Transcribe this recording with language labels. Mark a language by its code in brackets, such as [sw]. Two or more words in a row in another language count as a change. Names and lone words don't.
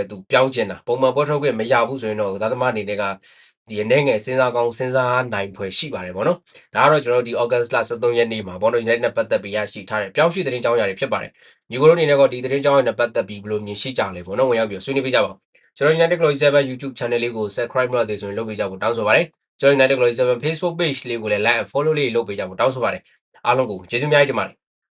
[my] သူပြောင်းချင်တာပုံမှန်ပွဲထွက်ခွင့်မရဘူးဆိုရင်တော့ကစားသမားအနေနဲ့ကဒီအနေငယ်စဉ်းစားကောင်းစဉ်းစားနိုင်ဖွယ်ရှိပါတယ်ဗောနော်။ဒါကတော့ကျွန်တော်တို့ဒီ August လ23ရက်နေ့မှာဗောနော် United နဲ့ပတ်သက်ပြီးရရှိထားတဲ့ပြောင်းရွှေ့သတင်းကြောင်းရာတွေဖြစ်ပါတယ်။ညီကိုတို့အနေနဲ့ကဒီသတင်းကြောင်းတွေနဲ့ပတ်သက်ပြီးဘယ်လိုမြင်ရှိကြလဲဗောနော်ဝင်ရောက်ပြီးဆွေးနွေးပေးကြပါဦး။ကျွန်တော် United Glory 7 YouTube channel လေးကို subscribe လုပ်သေးဆိုရင်လုပ်ပေးကြဖို့တောင်းဆိုပါတယ်။ကျွန်တော် United Glory 7 Facebook page လေးကိုလည်း [en] like and follow [my] လေးလုပ်ပေးကြဖို့တောင်းဆိုပါတယ်။အားလုံးကိုကျေးဇူးအများကြီးတင်ပါတယ်